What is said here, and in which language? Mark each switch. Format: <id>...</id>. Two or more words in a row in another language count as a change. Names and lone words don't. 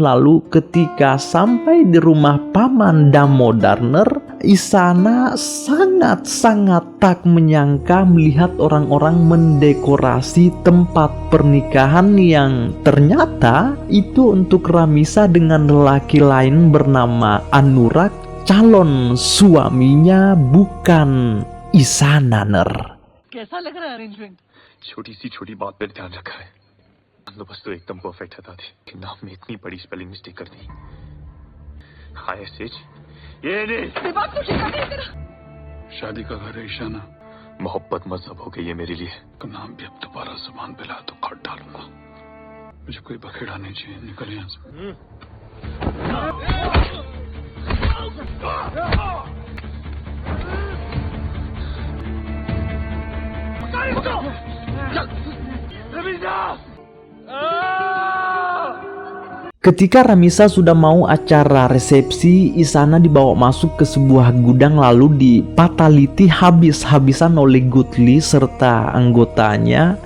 <id>Lalu ketika sampai di rumah Paman Damodarner, Isana sangat-sangat tak menyangka melihat orang-orang mendekorasi tempat pernikahan yang ternyata itu untuk Ramisa dengan lelaki lain bernama Anurag, calon suaminya bukan Isananer.</id> <hi>कैसा लग रहा है अरेंजमेंट? छोटी सी छोटी बात पर ध्यान रखा है। बंदोबस्त तो एकदम परफेक्ट है दादी, कि नाम में इतनी बड़ी</hi> <en>spelling mistake</en> <hi>कर दी। हाय सेज, ये नहीं। दिमाग तो ठीक है तेरा। शादी का घर है ईशाना मोहब्बत मजहब हो गई है मेरे लिए। का नाम भी अब दोबारा जुबान पे ला तो काट डालूंगा। मुझे कोई बखेड़ा नहीं चाहिए, निकल यहाँ से।</hi> <id>Ketika Ramisa sudah mau acara resepsi, Isana dibawa masuk ke sebuah gudang lalu dipataliti habis-habisan oleh Gutli serta anggotanya.</id>